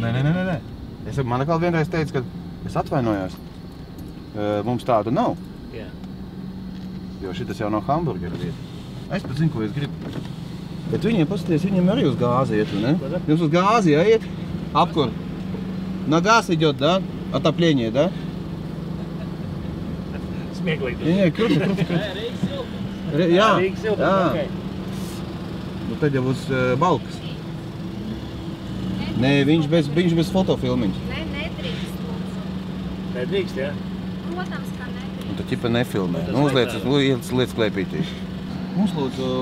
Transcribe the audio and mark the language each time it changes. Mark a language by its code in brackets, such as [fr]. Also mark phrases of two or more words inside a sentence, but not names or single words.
[lv] Nē. Man atkal vienreiz teica, ka es atvainojos. Mums tādu nav. Jā. Jo šitas jau nav hamburgeru vieta. Es pat zinu, ko es gribu. Bet viņiem, paskaties, viņiem arī uz gāzi iet, ne? Jums uz gāzi jāiet? Apkur? [ru] На газ идет, да? Отопление, да? [lv] Smieklīgi. [ru] Не, круто. [lv] Jā. Nu tad jau uz balkas. Nē, viņš bez fotofilmiņa. Nē, nedrīkst, lūdzu. Nedrīkst, jā? Protams, ka nedrīkst. Un tad ķipa nefilmē. Nu, uzliec klēpītī. Mums lūdzu...